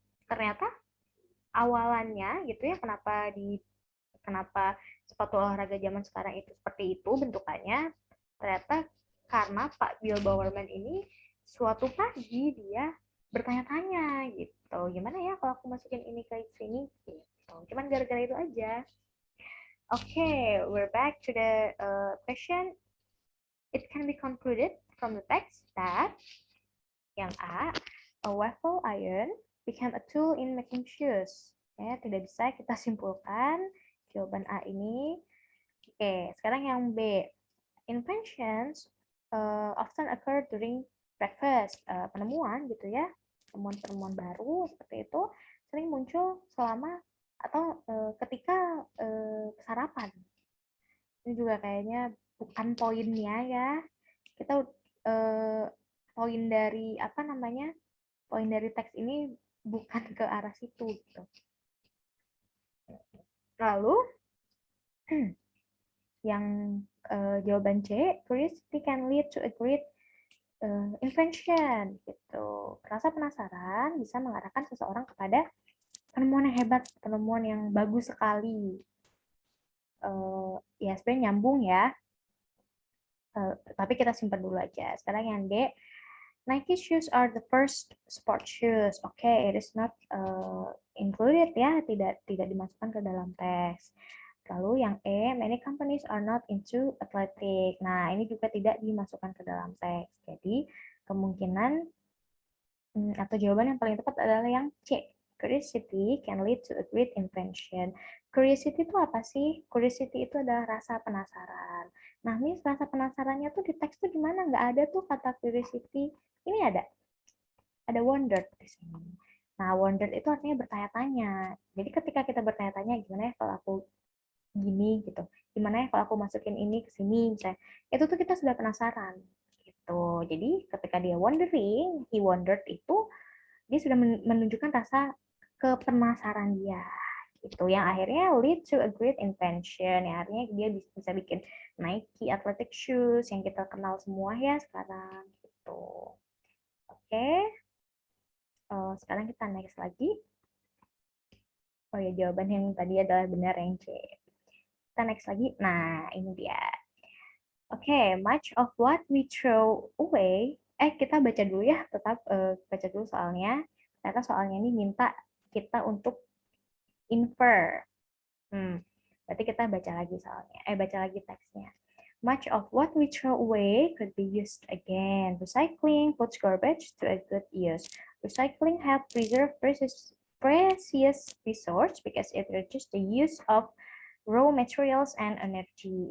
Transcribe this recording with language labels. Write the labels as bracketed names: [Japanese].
[Indonesian] Ternyata awalannya gitu ya, kenapa sepatu olahraga zaman sekarang itu seperti itu bentukannya, ternyata karena Pak Bill Bowerman ini suatu pagi dia bertanya-tanya gitu, gimana ya kalau aku masukin ini ke sini gitu. Cuman gara-gara itu aja. [English] Okay, we're back to the question. It can be concluded from the text that yang a waffle iron became a tool in making shoes. [Indonesian] Ya, tidak bisa kita simpulkan jawaban A ini. Oke, sekarang yang B. [English] Inventions often occur during breakfast. [Indonesian] Penemuan gitu ya, penemuan-penemuan baru seperti itu sering muncul selama atau ketika sarapan. Ini juga kayaknya bukan poinnya ya. Kita poin dari apa namanya? Poin dari teks ini bukan ke arah situ gitu. Lalu yang jawaban C, [English] curiosity can lead to a great invention gitu. [Indonesian] Rasa penasaran bisa mengarahkan seseorang kepada penemuan yang hebat, penemuan yang bagus sekali. Ya sebenarnya nyambung ya. Tapi kita simpan dulu aja. Sekarang yang D, [English] Nike shoes are the first sport shoes. Okay, it is not included [Indonesian] ya, tidak dimasukkan ke dalam teks. Lalu yang E, [English] many companies are not into athletic. [Indonesian] Nah, ini juga tidak dimasukkan ke dalam teks. Jadi, kemungkinan atau jawaban yang paling tepat adalah yang C. [English] Curiosity can lead to a great invention. [Indonesian] Curiosity itu apa sih? Curiosity itu adalah rasa penasaran. Nah, Miss, rasa penasarannya tuh di teks tuh di mana? Nggak ada tuh kata curiosity. Ini ada. Ada wondered di sini. Nah, wondered itu artinya bertanya-tanya. Jadi ketika kita bertanya-tanya, gimana ya kalau aku gini gitu, gimana ya kalau aku masukin ini ke sini misalnya, itu tuh kita sudah penasaran gitu. Jadi ketika dia wondering, [English] he wondered, [Indonesian] itu dia sudah menunjukkan rasa kepenasaran dia Itu yang akhirnya [English] lead to a great invention, [Indonesian] yang artinya dia bisa bikin Nike athletic shoes yang kita kenal semua ya sekarang gitu. Oke, sekarang kita next lagi. Oh ya, jawaban yang tadi adalah benar yang C. Kita next lagi. Nah, ini dia. [English] Oke, much of what we throw away. [Indonesian] Kita baca dulu ya, tetap baca dulu soalnya. Ternyata soalnya ini minta kita untuk infer. Berarti kita baca lagi soalnya. Baca lagi teksnya. [English] Much of what we throw away could be used again. Recycling puts garbage to a good use. Recycling helps preserve precious resource because it reduces the use of raw materials and energy.